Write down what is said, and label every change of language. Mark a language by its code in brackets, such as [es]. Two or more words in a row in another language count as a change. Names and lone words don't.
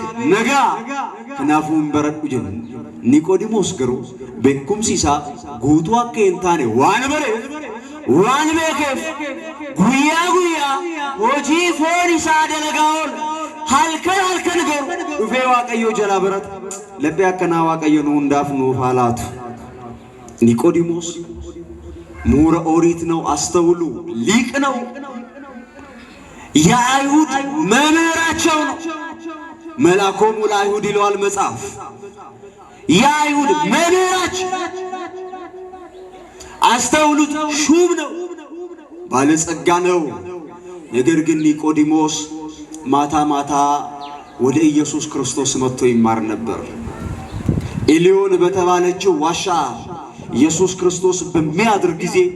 [om] nagaa kanaafuu hin baradhu jenna Niqoodimoos garuu beekumsi isaa guutuu akka hin taane waan bareef waan beekeef guyyaa hojii foon isaa dalagaa oola halkan garuu dhufee Waaqayyoo jalaa barata laphee akkanaa Waaqayyo nu hundaaf nuuf haa laatu Niqoodimoos [am] ምሁረ ኦሪት ነው አስተውሉ ሊቅ ነው የአይሁድ መምህራቸው ነው [gez] መልአኮሙ ለአይሁድ [am] ይለዋል መጽሐፍ የአይሁድ መምህራቸው አስተውሉት ሹም ነው ባለጸጋ ነው ነገር ግን ኒቆዲሞስ ማታ ወደ ኢየሱስ ክርስቶስ መጥቶ ይማር ነበር ኤሊዮን በተባለችው ዋሻ ኢየሱስ ክርስቶስ በሚያድር ጊዜ